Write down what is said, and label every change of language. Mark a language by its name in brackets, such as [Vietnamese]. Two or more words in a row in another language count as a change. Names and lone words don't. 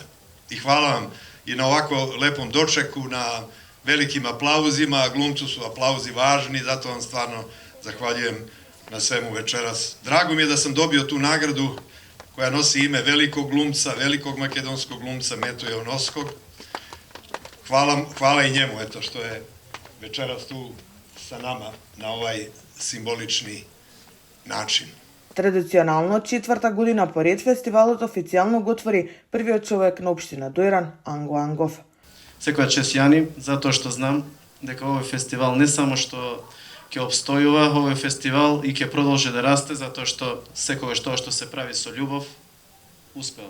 [Serbian] И хвала вам и на овако лепом дочеку, на великим аплаузима, а глумцу су аплаузи важни, затоа вам стварно захвалjujem на свему вечерас. Драго ми е да сам добио ту награду која носи име великог глумца, великог македонскog глумца Мето Јовановскog. Хвала и njemu ето што е вечерас ту sa nama na ovaj simbolični način. [Macedonian] Традиционално, четврта година поред фестивалот официјално го отвори првиот човек на општина Дојран, Анго Ангов. Секоја чест Јани, затоа што знам дека овој фестивал не само што ќе обстојува, овој фестивал и ќе продолжи да расте, затоа што секогаш тоа што се прави со љубов успева.